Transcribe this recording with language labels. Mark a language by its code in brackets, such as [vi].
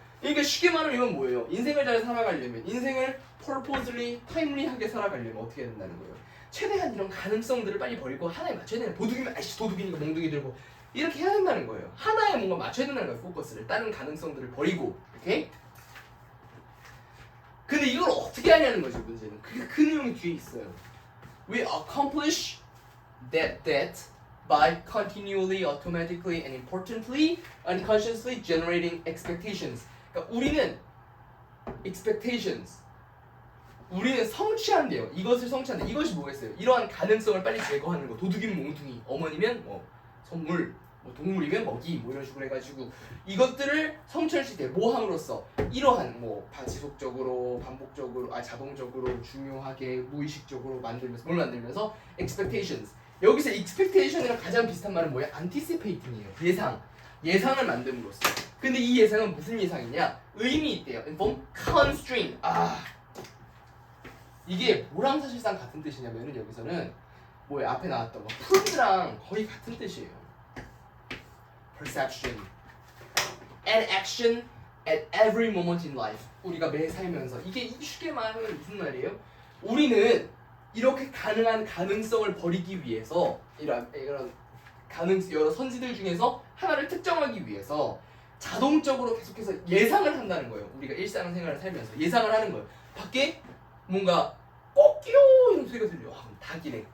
[ko] 그러니까 쉽게 말하면 이건 뭐예요? 인생을 잘 살아가려면 인생을 purposely, timely하게 살아가려면 어떻게 해야 된다는 거예요? 최대한 이런 가능성들을 빨리 버리고 하나에 맞춰야 되는 도둑이면 아이씨 도둑이니까 몽둥이 들고 이렇게 해야 된다는 거예요. 하나에 뭔가 맞춰야 된다는 거예요. 포커스를 다른 가능성들을 버리고 오케이? 근데 이걸 어떻게 하냐는 거죠. 문제는 그 내용이 뒤에 있어요. [en] We accomplish that by continually, automatically, and importantly, unconsciously generating expectations. [ko] 그러니까 우리는 expectations, 우리는 성취한대요. 이것을 성취한다. 이것이 뭐겠어요? 이러한 가능성을 빨리 제거하는 거. 도둑이면 몽둥이, 어머니면 뭐 선물, 뭐 동물이면 먹이, 뭐 이런 식으로 해가지고 이것들을 성취할 수 있게 뭐 함으로써 이러한 뭐 지속적으로, 반복적으로, 자동적으로, 중요하게, 무의식적으로 만들면서 뭘 만들면서 expectations. 여기서 expectation이랑 가장 비슷한 말은 뭐예요? anticipating이에요. 예상을 만듦으로써. 근데 이 예상은 무슨 예상이냐? 의미 있대요. inform constraint. 이게 뭐랑 사실상 같은 뜻이냐면은 여기서는 뭐예요? 앞에 나왔던 거 프루드랑 거의 같은 뜻이에요. [en] perception and action at every moment in life. [ko] 우리가 매 살면서 이게 쉽게 말하면 무슨 말이에요? 우리는 이렇게 가능한 가능성을 버리기 위해서 이런 여러 선지들 중에서 하나를 특정하기 위해서 자동적으로 계속해서 예상을 한다는 거예요. 우리가 일상생활을 살면서 예상을 하는 거예요. 밖에 뭔가 꼬끼요 이런 소리가 들려. 그럼 닭이네.